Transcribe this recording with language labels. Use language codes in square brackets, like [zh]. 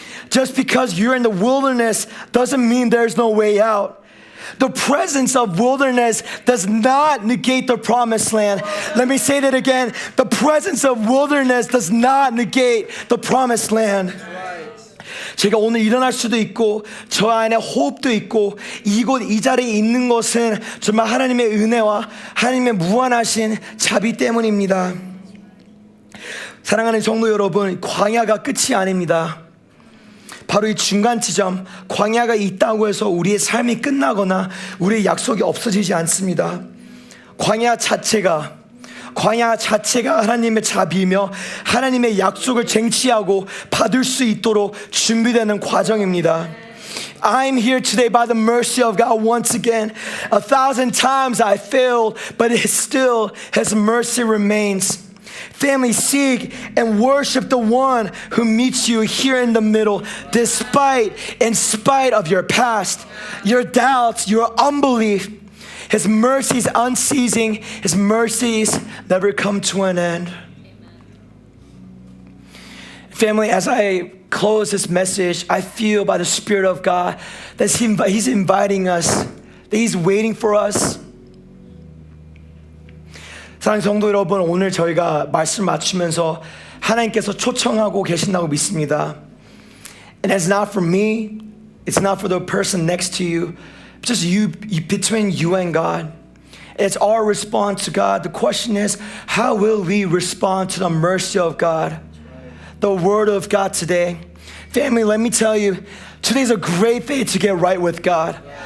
[en] Just because you're in the wilderness doesn't mean there's no way out. The presence of wilderness does not negate the promised land. Let me say that again. The presence of wilderness does not negate the promised land. [ko] 제가 오늘 일어날 수도 있고 저 안에 호흡도 있고 이곳 이 자리에 있는 것은 정말 하나님의 은혜와 하나님의 무한하신 자비 때문입니다. 사랑하는 성도 여러분, 광야가 끝이 아닙니다. 바로 이 중간 지점, 광야가 있다고 해서 우리의 삶이 끝나거나 우리의 약속이 없어지지 않습니다. 광야 자체가 하나님의 자비이며 하나님의 약속을 쟁취하고 받을 수 있도록 준비되는 과정입니다. [en] I'm here today by the mercy of God once again. 1,000 times I failed, but still His mercy remains. Family, seek and worship the one who meets you here in the middle, in spite of your past, your doubts, your unbelief. His mercies unceasing. His mercies never come to an end. Family, as I close this message, I feel by the Spirit of God that He's inviting us, that He's waiting for us. [ko] 사랑하는 성도 여러분, 오늘 저희가 말씀 맞추면서 하나님께서 초청하고 계신다고 믿습니다. [en] And it's not for me, It's not for the person next to you, just you between you and God. It's our response to God. The question is, how will we respond to the mercy of God? The word of God today. Family, let me tell you, today's a great day to get right with God.